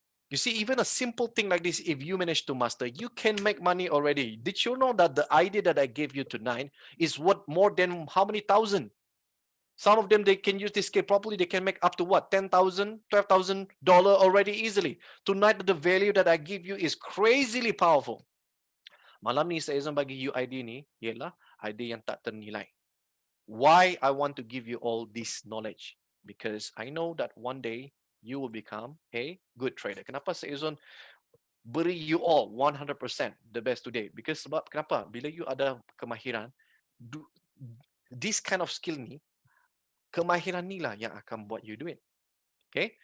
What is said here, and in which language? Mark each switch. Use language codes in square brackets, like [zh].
[en] You see, even a simple thing like this, if you manage to master, you can make money already. Did you know that the idea that I gave you tonight is worth more than how many thousand? Some of them, they can use this skill properly. They can make up to what? $10,000, $12,000 already easily. Tonight, the value that I give you is crazily powerful. [ms] Malam ni saya bagi you idea ni, ialah idea yang tak ternilai. [en] Why I want to give you all this knowledge? Because I know that one day you will become a good trader. [ms] Kenapa saya beri [en] you all 100% the best today? Because [ms] sebab kenapa? Bila you ada kemahiran, [en] this kind of skill [ms] ni, kemahiran ni lah yang akan buat you duit. Okay?